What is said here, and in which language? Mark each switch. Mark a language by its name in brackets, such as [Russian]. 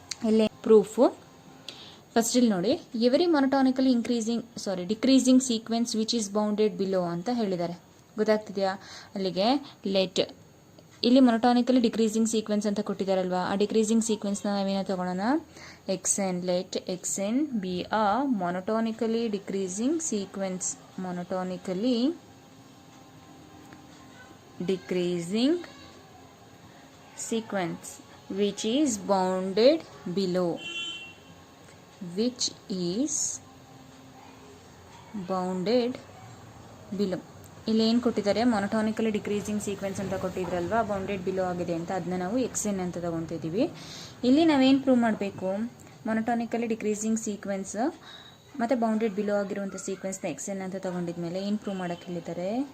[Kannada] ಇಲ್ಲೇ proof first ಇಲ್ಲಿ ನೋಡಿ, [English] every monotonically decreasing sequence which is bounded below [Kannada] ಅಂತ ಹೇಳಿದ್ದಾರೆ. ಗೊತ್ತಾಗ್ತಿದೆಯಾ? ಅಲ್ಲಿಗೆ ಲೆಟ್ ಇಲ್ಲಿ ಮೊನೊಟಾನಿಕಲಿ ಡಿಕ್ರೀಸಿಂಗ್ ಸೀಕ್ವೆನ್ಸ್ ಅಂತ ಕೊಟ್ಟಿದ್ದಾರಲ್ವಾ, ಆ ಡಿಕ್ರೀಸಿಂಗ್ ಸೀಕ್ವೆನ್ಸ್ನ ನಾವೇನೋ ತಗೊಳ್ಳೋಣ, ಎಕ್ಸೆನ್. [English] Let x n be a monotonically decreasing sequence. Monotonically decreasing sequence which is bounded below, which is bounded below. [Kannada] ಇಲ್ಲಿ ಏನು ಕೊಟ್ಟಿದ್ದಾರೆ, ಮೊನೊಟಾನಿಕಲಿ ಡಿಕ್ರೀಸಿಂಗ್ ಸೀಕ್ವೆನ್ಸ್ ಅಂತ ಕೊಟ್ಟಿದ್ರಲ್ವಾ, ಬೌಂಡೆಡ್ ಬಿಲೋ ಆಗಿದೆ ಅಂತ, ಅದನ್ನ ನಾವು ಎಕ್ಸೆನ್ ಅಂತ ತಗೊತಿದ್ದೀವಿ. ಇಲ್ಲಿ ನಾವೇನು ಪ್ರೂವ್ ಮಾಡಬೇಕು? ಮೊನೊಟಾನಿಕಲಿ ಡಿಕ್ರೀಸಿಂಗ್ ಸೀಕ್ವೆನ್ಸ್ ಮತ್ತು ಬೌಂಡೆಡ್ ಬಿಲೋ ಆಗಿರುವಂಥ ಸೀಕ್ವೆನ್ಸ್ನ ಎಕ್ಸೆನ್ ಅಂತ ತಗೊಂಡಿದ್ಮೇಲೆ ಏನು ಪ್ರೂವ್ ಮಾಡೋಕ್ಕೆ ಹೇಳಿದ್ದಾರೆ?